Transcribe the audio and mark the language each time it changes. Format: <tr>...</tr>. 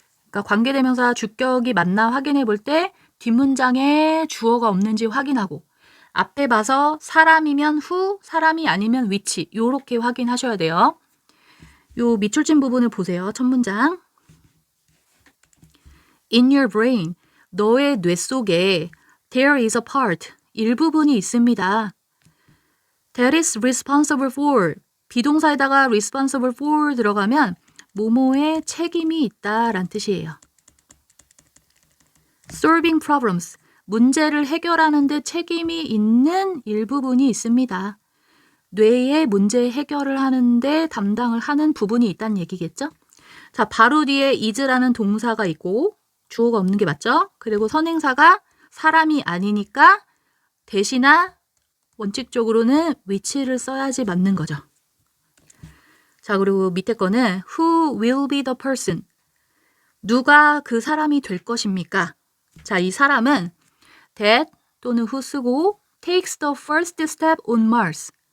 <ko>그러니까 관계대명사 주격이 맞나 확인해 볼 때 뒷문장에 주어가 없는지 확인하고 앞에 봐서 사람이면 who, 사람이 아니면 which 이렇게 확인하셔야 돼요. 요 밑줄진 부분을 보세요. 첫 문장.</ko> <en>In your brain,</en> <ko>너의 뇌 속에</ko> <en>there is a part,</en> <ko>일부분이 있습니다.</ko> <en>That is responsible for,</en> <ko>비동사에다가</ko> <en>responsible for</en> <ko>들어가면 뭐뭐에 책임이 있다라는 뜻이에요.</ko> <en>Solving problems,</en> <ko>문제를 해결하는 데 책임이 있는 일부분이 있습니다. 뇌의 문제 해결을 하는데 담당을 하는 부분이 있다는 얘기겠죠? 자, 바로 뒤에 is라는 동사가 있고 주어가 없는 게 맞죠? 그리고 선행사가 사람이 아니니까 대시나 원칙적으로는 which를 써야지 맞는 거죠. 자, 그리고 밑에 거는</ko> <en>who will be the person?</en> <ko>누가 그 사람이 될 것입니까? 자, 이 사람은</ko> <en>that</en> <ko>또는</ko> <en>who</en> <ko>쓰고</ko> <en>takes the first step on Mars.</en>